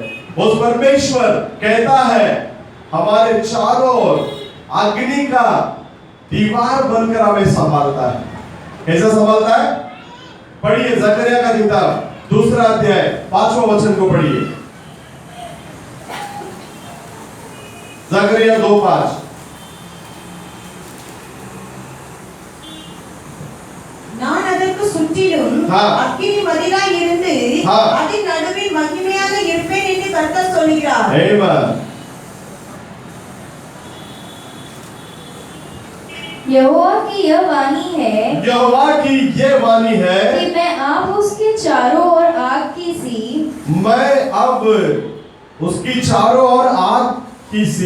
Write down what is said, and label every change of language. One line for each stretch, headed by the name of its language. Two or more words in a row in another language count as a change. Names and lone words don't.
Hindi: उस परमेश्वर कहता है हमारे चारों ओर अग्नि का दीवार बनकर हमें संभालता है। कैसा संभालता है? पढ़िए जकरिया का किताब 2 अध्याय 5वां वचन को पढ़िए। जकरिया 2:5।
Tamil: நான் அதற்கு சுற்றிலும் அக்கினி மதிலாய் இருந்து அதன் நடுவில் மகிமையாக இருப்பேன் என்று கர்த்தர் சொல்கிறார். Amen.
Hindi: यहोवा की यह वाणी है, यहोवा की ये वाणी है कि मैं अब उसके चारों ओर आग की सी, मैं अब उसकी चारों ओर आग की सी